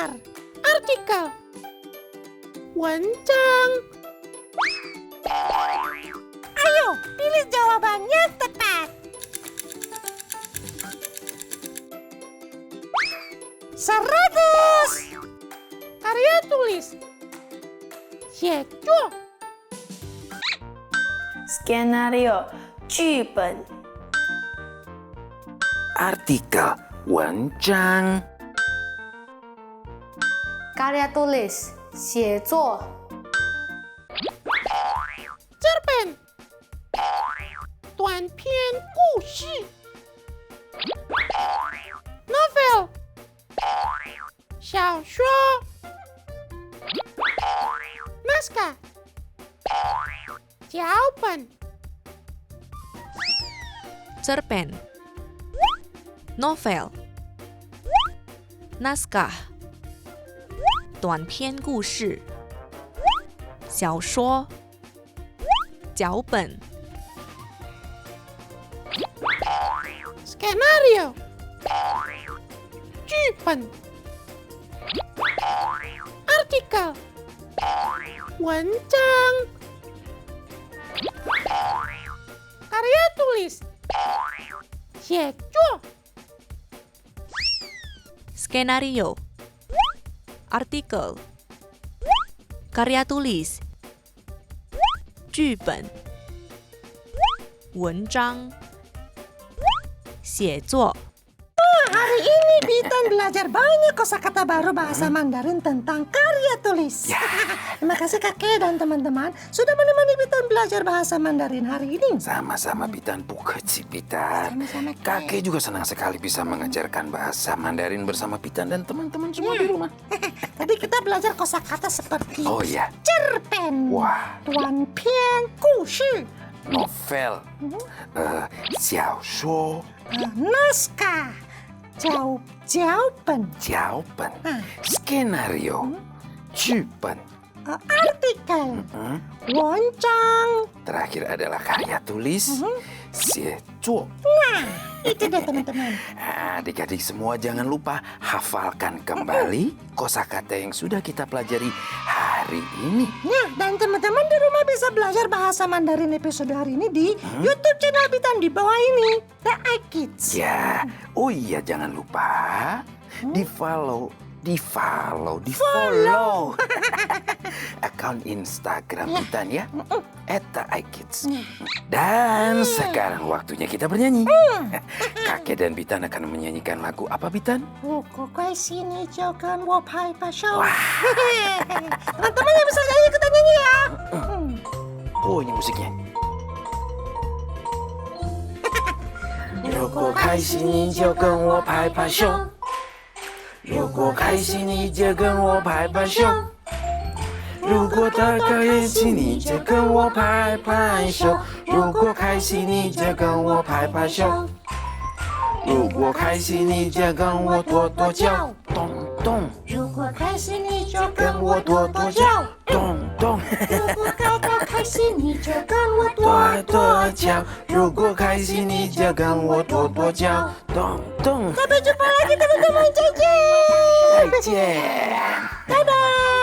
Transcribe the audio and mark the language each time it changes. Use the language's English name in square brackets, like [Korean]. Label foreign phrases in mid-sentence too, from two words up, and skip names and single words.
[Indonesian] Artikel. [Chinese] 文章. [Indonesian] Ayo, pilih jawaban yang tepat. 100. Karya tulis. [Chinese] 写作. [Indonesian] Skenario 剧本 Artikel 文章 karya tulis, [Chinese] 写作 [Indonesian] cerpen. [Chinese] 短篇故事. [Indonesian] novel. 小说. naskah. 脚本. cerpen, novel, naskah, [Chinese] 短篇故事，小说，脚本。 [Indonesian] Skenario. [Chinese] 剧本. Artikel. 文章. [Indonesian] Karya tulis. [Chinese] 写作. [Indonesian] Skenario, artikel, karya tulis, [Chinese] 剧本，文章，写作。 [Indonesian] Hari ini Bitan belajar banyak kosakata baru bahasa Mandarin tentang karya tulis. Terima kasih kakek dan teman-teman sudah menemani Bitan belajar bahasa Mandarin hari ini. Sama-sama Bitan, Pukeci Bitan. Sama-sama, Kakek juga senang sekali bisa mengajarkan bahasa Mandarin bersama Bitan dan teman-teman semua di rumah. Tadi kita belajar kosakata seperti Oh iya, cerpen, wah, [Chinese] 短篇故事, [Indonesian] novel, 小说, naskah, 脚本, [Chinese] 脚本, Ah. [Indonesian] skenario, 剧本, artikel, 文章. terakhir adalah karya tulis, [Chinese] 写作. [Indonesian] Itu dia teman-teman. Adik-adik semua jangan lupa hafalkan kembali kosakata yang sudah kita pelajari hari ini. Nah, dan teman-teman di rumah bisa belajar bahasa Mandarin episode hari ini di YouTube channel Bitan di bawah ini, The iKids. Ya, oh iya jangan lupa di follow akun Instagram Bitan ya, @iKids. Dan sekarang waktunya kita bernyanyi. Kakek dan Bitan akan menyanyikan lagu apa Bitan? [Chinese] 如果快心你就跟我拍拍手. [Indonesian] Teman-teman yang bisa nyanyi ikutan nyanyi ya. Oh ini musiknya. [Chinese] 如果开心你就跟我拍拍手，如果开心你就跟我拍拍手，如果大高眼睛你就跟我拍拍手，如果开心你就跟我拍拍手，如果开心你就跟我跺跺脚，咚咚。如果开心你就跟跟我我跺跺跺跺脚. 脚，咚咚。如果感到开心你就跟我跺跺跺跺脚. 脚，如果开心你就跟我跺跺脚，咚咚。 [Indonesian] Sampai jumpa lagi teman-teman. [Chinese] 再见. 再见。拜拜.